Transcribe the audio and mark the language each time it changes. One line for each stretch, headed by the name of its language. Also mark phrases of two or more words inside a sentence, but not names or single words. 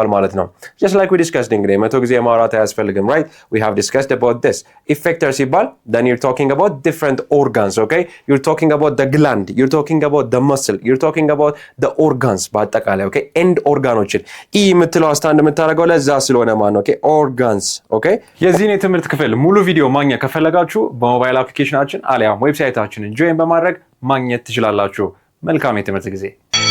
Amharic: ማለት ነው
English: just like we discussed
Amharic: እንግዲህ መቶ ጊዜ ማውራት አያስፈልግም
English: right we have discussed about this effector ሲባል then you're talking about different organs okay you're talking about the gland you're talking about the muscle you're talking about the organs
Amharic: በአጠቃላይ okay
English: end organoችን
Amharic: የምትለው ስታንድ የምታደርገው ለዛ ስለሆነ ማለት ነው
English: okay organs okay
Amharic: የዚህን የትምህርት ክፍል ሙሉ ቪዲዮ ማግኘት ከፈለጋችሁ በሞባይል አፕሊኬሽናችን አሊያም ዌብሳይታችንን ጆይን በማድረግ ማግኘት ትችላላችሁ መልካም የትምህርት ጊዜ